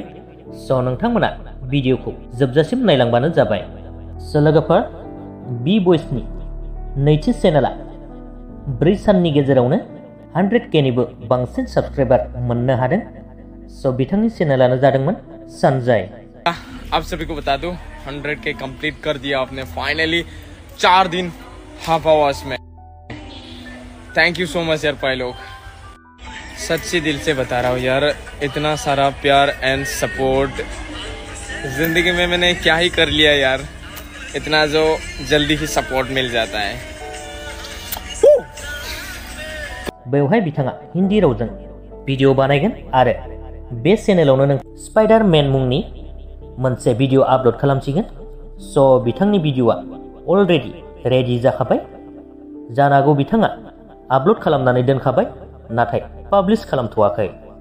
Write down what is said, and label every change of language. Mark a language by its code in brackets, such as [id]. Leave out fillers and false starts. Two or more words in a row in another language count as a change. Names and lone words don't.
[brx] स' नोंथांमोना भिडिअखौ जोबजासिम नायलांबानो जाबाय। स' लोगोफोर, बि बयसनि नैथि चेनेला 4 साननि गेजेरावनो 100K निबो बांसिन सब्सक्राइबार मोननो हादों। स' बिथांनि चेनेलानो जादोंमोन संजय। [hi] आप सभी को बता दूं, 100K कंप्लीट कर दिया आपने फाइनली 4 दिन [en] half hours [hi] में। [en] thank you so much [hi] यार भाई लोग, सच्ची दिल से बता रहा हूँ यार, इतना सारा प्यार [en] and support [hi] जिंदगी में मैंने क्या ही कर लिया यार, इतना जो जल्दी ही सपोर्ट मिल जाता है। [brx] बेवहाय बिथाङा हिन्दी रावजों भिडिअ बानायगोन आरो बे चेनेलावनो नों स्पाइडारमेन मुंनि मोनसे भिडिअ आपल'ड खालामसिगोन। स' बिथांनि भिडिअआ [en] already ready [brx] जाखाबाय। जानो हागौ बिथाङा आपल'ड खालामनानै दोनखाबाय, नाथाय पाब्लिश खालामथ'वाखै।